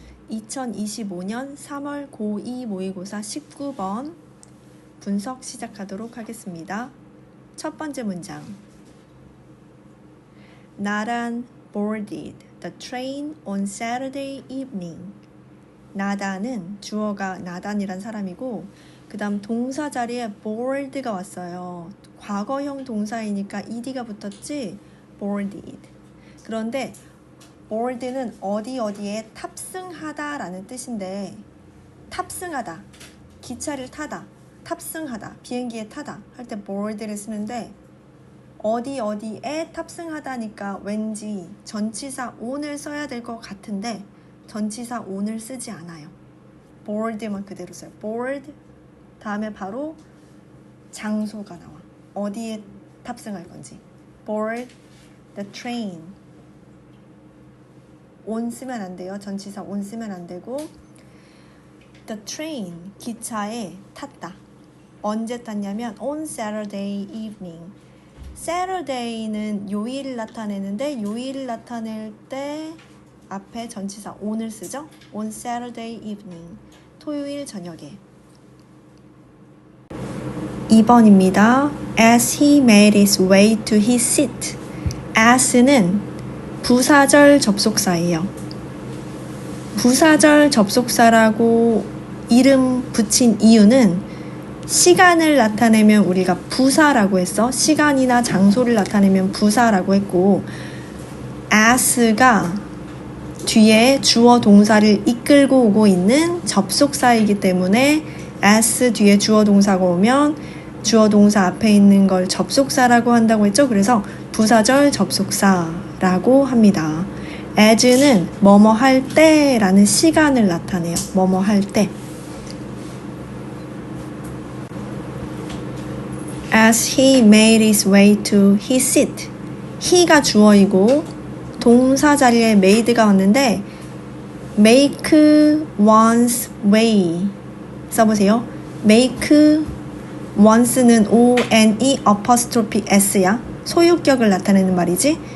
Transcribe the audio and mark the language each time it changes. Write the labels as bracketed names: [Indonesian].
[Korean] 2025년 3월 고2 모의고사 19번 분석 시작하도록 하겠습니다. 첫 번째 문장. [English] 나단 boarded the train on Saturday evening. [Korean] 나단은 주어가 나단이란 사람이고 그 다음 동사 자리에 board가 왔어요. 과거형 동사이니까 ed가 붙었지? [English] boarded. [Korean] 그런데 board는 어디에 탑승하다 라는 뜻인데 탑승하다, 기차를 타다, 탑승하다, 비행기에 타다 할 때 board를 쓰는데 어디에 탑승하다니까 왠지 전치사 on을 써야 될 것 같은데 전치사 on을 쓰지 않아요. board만 그대로 써요. board 다음에 바로 장소가 나와. 어디에 탑승할 건지. board the train. on 쓰면 안 돼요. 전치사 on 쓰면 안 되고 the train, 기차에 탔다. [English] 언제 탔냐면 on Saturday evening. Saturday는 요일을 나타내는데 요일을 나타낼 때 앞에 전치사 on을 쓰죠. on Saturday evening. 토요일 저녁에. [Korean] 2번입니다. [English] As he made his way to his seat. [Korean] as는 부사절 접속사예요. 부사절 접속사라고 이름 붙인 이유는 시간을 나타내면 우리가 부사라고 했어. 시간이나 장소를 나타내면 부사라고 했고 as가 뒤에 주어 동사를 이끌고 오고 있는 접속사이기 때문에 as 뒤에 주어 동사가 오면 주어 동사 앞에 있는 걸 접속사라고 한다고 했죠. 그래서 부사절 접속사라고 합니다. as는 뭐뭐 할 때라는 시간을 나타내요. 뭐뭐 할 때. [English] As he made his way to his seat. [Korean] he가 주어이고 동사 자리에 made가 왔는데 make one's way 써보세요. make one's는 O-N-E apostrophe S야. 소유격을 나타내는 말이지.